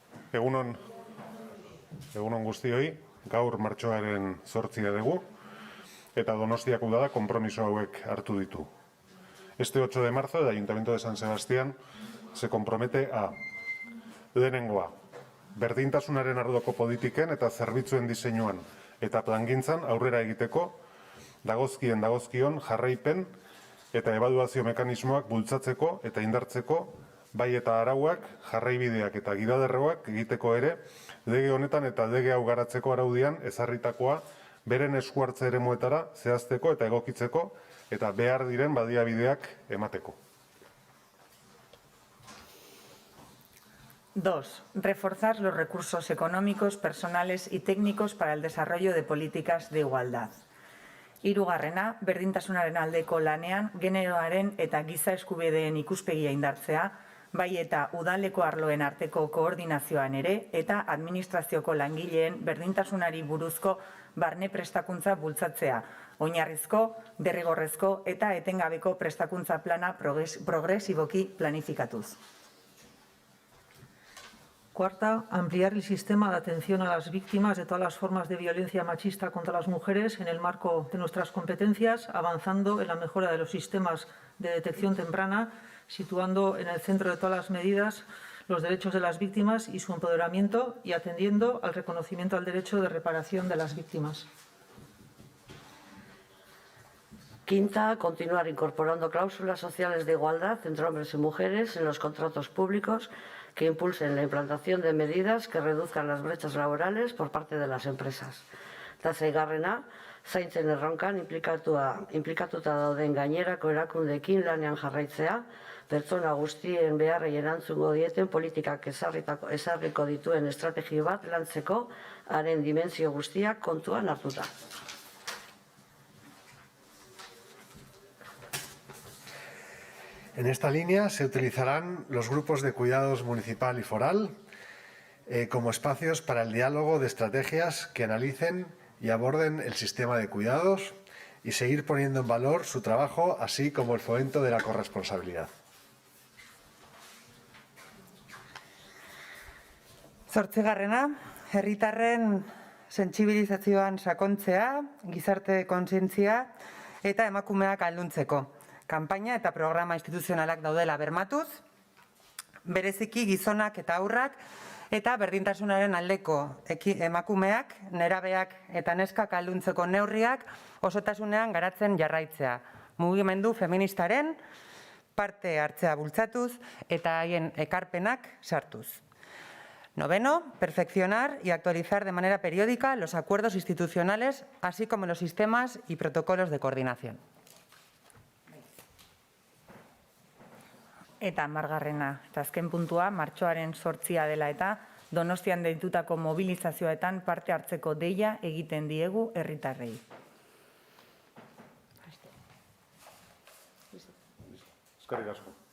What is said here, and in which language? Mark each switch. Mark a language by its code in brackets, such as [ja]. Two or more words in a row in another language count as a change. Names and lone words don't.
[eu] Egunon guztioi, gaur martxoaren 8 dugu, eta Donostiako udala konpromiso hauek hartu ditu. [es] Este 8 de marzo, el Ayuntamiento de San Sebastián se compromete a: [eu] lehenengoa, berdintasunaren arloko politiken eta zerbitzuen diseinuan eta plangintzan aurrera egiteko, dagozkion jarraipen eta ebaluazio mekanismoak bultzatzeko eta indartzeko, bai eta arauak, jarraibideak eta gidalerroak egiteko ere, lege honetan eta lege hau garatzeko araudian ezarritakoa beren esku hartze eremuetara zehazteko eta egokitzeko eta behar diren baliabideak emateko. [es] 2. Reforzar los recursos económicos, personales y técnicos para el desarrollo de políticas de igualdad. [eu] Hirugarrena, berdintasunaren aldeko lanean, generoaren eta giza eskubideen ikuspegia indartzea, bai eta udaleko arloen arteko koordinazioan ere, eta administrazioko langileen berdintasunari buruzko barne prestakuntza bultzatzea, oinarrizko, derrigorrezko eta etengabeko prestakuntza plana progresiboki planifikatuz. [es] Cuarta, ampliar el sistema de atención a las víctimas de todas las formas de violencia machista contra las mujeres en el marco de nuestras competencias, avanzando en la mejora de los sistemas de detección temprana, situando en el centro de todas las medidas los derechos de las víctimas y su empoderamiento y atendiendo al reconocimiento al derecho de reparación de las víctimas. Quinta, continuar incorporando cláusulas sociales de igualdad entre hombres y mujeres en los contratos públicos que impulsen la implantación de medidas que reduzcan las brechas laborales por parte de las empresas. [eu] Eta seigarrena, zaintzen erronkan implikatuta dauden gainerako erakundeekin lanean jarraitzea, pertsona guztien beharrei erantzungo dieten politikak ezarriko dituen estrategi bat lantzeko, haren dimensio guztiak kontuan hartuta. [es] En esta línea se utilizarán los grupos de cuidados municipal y foral como espacios para el diálogo de estrategias que analicen y aborden el sistema de cuidados y seguir poniendo en valor su trabajo, así como el fomento de la corresponsabilidad. [eu] Zortzigarrena, herritarren sentsibilizazioan sakontzea, gizarte kontzientzia eta emakumeak ahalduntzeko. Kanpaina eta programa instituzionalak daudela bermatuz, bereziki gizonak eta haurrak eta berdintasunaren aldeko emakumeak, nerabeak eta neskak ahalduntzeko neurriak osotasunean garatzen jarraitzea. Mugimendu feministaren parte hartzea bultzatuz eta haien ekarpenak sartuz. [es] Noveno, perfeccionar y actualizar de manera periódica los acuerdos institucionales, así como los sistemas y protocolos de coordinación. [eu] Eta margarrena, eta azken puntua, martxoaren 8 dela eta Donostian deitutako mobilizazioetan parte hartzeko deia egiten diegu herritarrei. Eskerrik asko.